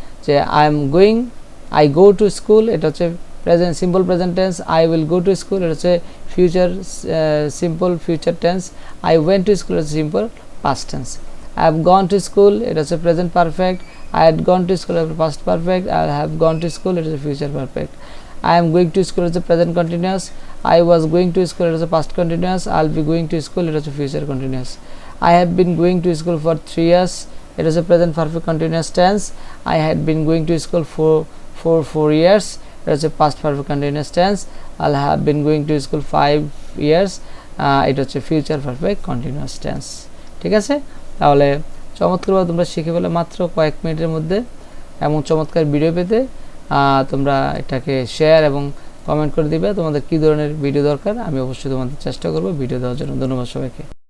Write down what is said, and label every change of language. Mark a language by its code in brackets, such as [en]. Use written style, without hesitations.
[en] যে I am going, I go to school, [bn] এটা হচ্ছে [en] Present simple present tense. I will go to school, [bn] এটা হচ্ছে [en] Future simple future tense. I went to school, [bn] এটা হচ্ছে [en] Simple past tense. I have gone to school, এটা হচ্ছে present perfect. I had gone to school, এটা past perfect. I have gone to school, এটা হচ্ছে future perfect. I am going to school, it is present continuous. I was going to school, it is past continuous. I will be going to school, it is future continuous. I have been going to school for 3 years, it is a present perfect continuous tense. I had been going to school for 4 years, it is a past perfect continuous tense. I will have been going to school 5 years, it is a future perfect continuous tense, [bn] ঠিক আছে। তাহলে চমৎকারভাবে তোমরা শিখে ফেলে মাত্র কয়েক মিনিটের মধ্যে। এমন চমৎকার ভিডিও পেতে তোমরা এটাকে শেয়ার এবং কমেন্ট করে দিবে তোমাদের কী ধরনের ভিডিও দরকার। আমি অবশ্যই তোমাদের চেষ্টা করব ভিডিও দেওয়ার জন্য। ধন্যবাদ সবাইকে।